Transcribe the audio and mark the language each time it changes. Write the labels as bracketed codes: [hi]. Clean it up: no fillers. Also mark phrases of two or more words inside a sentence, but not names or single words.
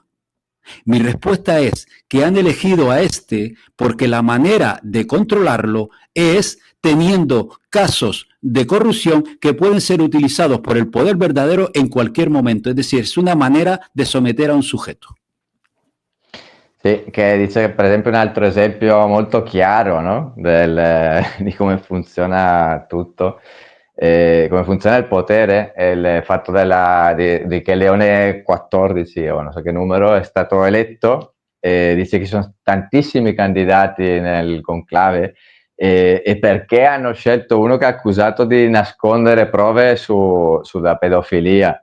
[es] Mi respuesta es que han elegido a este porque la manera de controlarlo es teniendo casos de corrupción que pueden ser utilizados por el poder verdadero en cualquier momento. Es decir, es una manera de someter a un sujeto. [it] Sì, che dice che per esempio un altro esempio molto chiaro, no? Di come funziona tutto, come funziona il potere, è il fatto di che Leone XIV, o non so che numero, è stato eletto, dice che ci sono tantissimi candidati nel conclave, e perché hanno scelto uno che è accusato di nascondere prove sulla pedofilia.